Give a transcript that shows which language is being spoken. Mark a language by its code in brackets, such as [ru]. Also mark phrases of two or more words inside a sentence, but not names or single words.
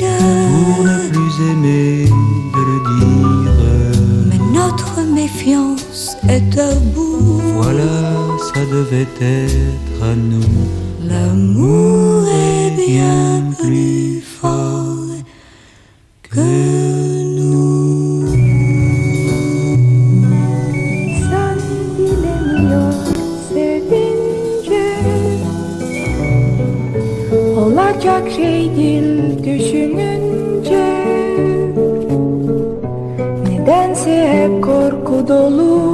[fr] pour ne plus aimer, de le dire. Mais notre méfiance est à bout. Voilà, ça devait être à nous. L'amour est bien plus fort que nous. [tr] Olacak şey değil düşününce, nedense hep korku dolu.